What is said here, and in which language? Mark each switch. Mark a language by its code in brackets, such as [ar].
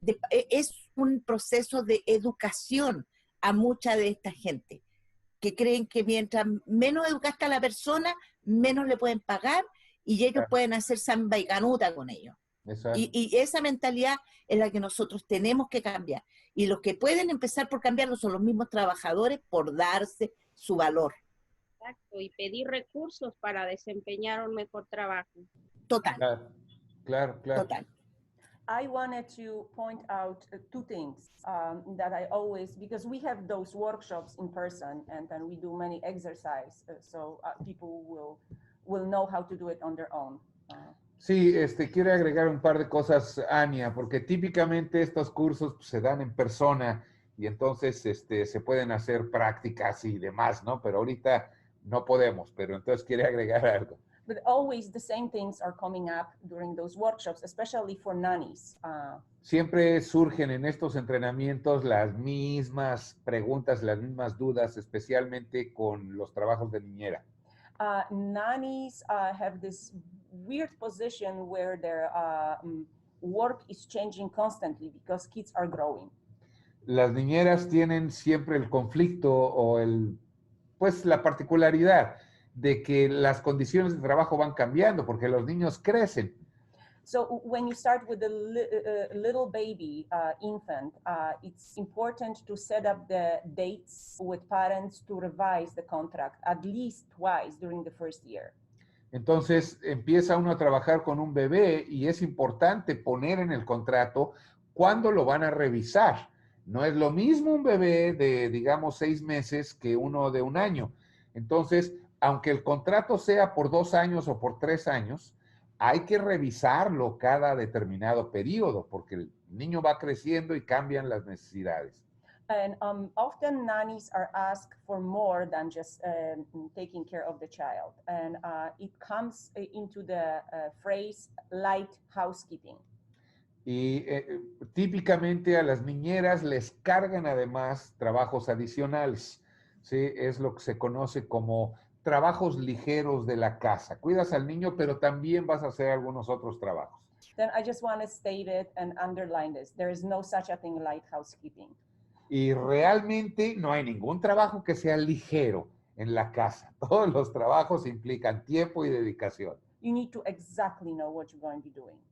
[es] Es un proceso de educación a mucha de esta gente, que creen que mientras menos educaste a la persona, menos le pueden pagar y ellos pueden hacer samba y canuta con ellos. Y esa mentalidad es la que nosotros tenemos que cambiar. Y los que pueden empezar por cambiarlo son los mismos trabajadores por darse su valor. Exacto, y pedir recursos para desempeñar un mejor trabajo. Total. Claro. Total. [en] I wanted to point out 2 things that I always, because we have those workshops in person and then we do many exercises, so people will know how to do it on their own. [es] Sí, quiero agregar un par de cosas, Ania, porque típicamente estos cursos se dan en persona y entonces se pueden hacer prácticas y demás, ¿no? Pero ahorita no podemos, pero entonces quiero agregar algo. [en] But always the same things are coming up during those workshops, especially for nannies. [es] Siempre surgen en estos entrenamientos las mismas preguntas, las mismas dudas, especialmente con los trabajos de niñera. [en] Nannies have this weird position where their work is changing constantly because kids are growing. [es] Las niñeras tienen siempre el conflicto o pues la particularidad de que las condiciones de trabajo van cambiando porque los niños crecen. [en] So when you start with a little baby infant, it's important to set up the dates with parents to revise the contract at least twice during the first year. [es] Entonces empieza uno a trabajar con un bebé y es importante poner en el contrato cuándo lo van a revisar. No es lo mismo un bebé de, digamos, 6 meses que uno de 1 año. Entonces, aunque el contrato sea por 2 años o por 3 años, hay que revisarlo cada determinado periodo porque el niño va creciendo y cambian las necesidades. [en] And often nannies are asked for more than just taking care of the child. And it comes into the phrase light housekeeping. [es] Y típicamente a las niñeras les cargan además trabajos adicionales, ¿sí? Es lo que se conoce como trabajos ligeros de la casa. Cuidas al niño, pero también vas a hacer algunos otros trabajos. [en] Then I just want to state it and underline this. There is no such a thing light housekeeping. [es] Y realmente no hay ningún trabajo que sea ligero en la casa. Todos los trabajos implican tiempo y dedicación. [en] You need to exactly know what you're going to be doing.